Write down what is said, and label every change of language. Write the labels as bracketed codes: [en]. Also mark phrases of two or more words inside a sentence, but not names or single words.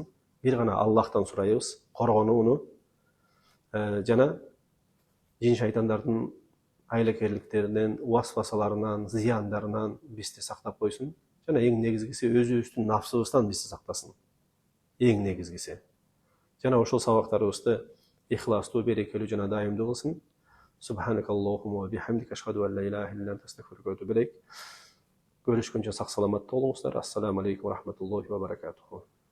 [ky] Бир гана Аллахтан сурайбыз, коргонууну, жана жин шайтандардын айлакерликтеринен, уасвасаларынан, зыяндарынан бизди сактап койсун. Жана эң негизгиси, өзүбүздүн нафсыбыздан бизди сактасын. Эң негизгиси. Жана ошол сабактарыбызды ихластуу, берекелүү жана дайымдуу кылсын. [ar] سبحانك اللهم وبحمدك، أشهد أن لا إله إلا أنت، أستغفرك وأتوب إليك. [ky] Көрүшкөнчө сак саламат болуңуздар. [ar] السلام عليكم ورحمة الله وبركاته.